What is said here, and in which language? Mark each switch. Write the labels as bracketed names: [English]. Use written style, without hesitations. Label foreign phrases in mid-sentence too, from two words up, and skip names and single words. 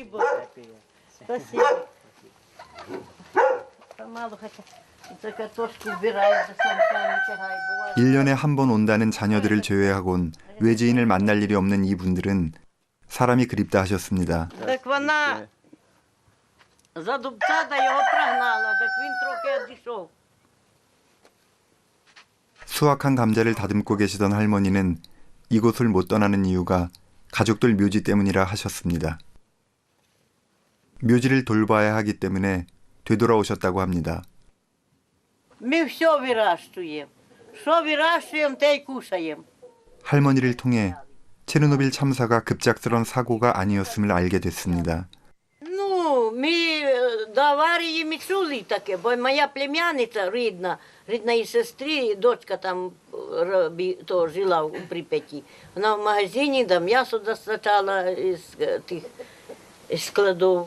[Korean] 일년에 한 번 온다는 자녀들을 제외하곤 외지인을 만날 일이 없는 이분들은 사람이 그립다 하셨습니다. [Ukrainian] Так вона задубцата його прогнала, так він трохи відійшов. [Korean] 수확한 감자를 다듬고 계시던 할머니는 이곳을 못 떠나는 이유가 가족들 묘지 때문이라 하셨습니다. 묘지를 돌봐야 하기 때문에 되돌아오셨다고 합니다. [Ukrainian] Ми все вирощуємо. Що вирощуємо, те й кушаємо. [Korean] 할머니를 통해 체르노빌 참사가 급작스런 사고가 아니었음을 알게 됐습니다. [Ukrainian] Ну, ми до аварії ми чули таке, бо моя племянниця рідної сестри, дочка там то жила у Прип'яті. Вона в магазині, да м'ясо достачала із тих складів.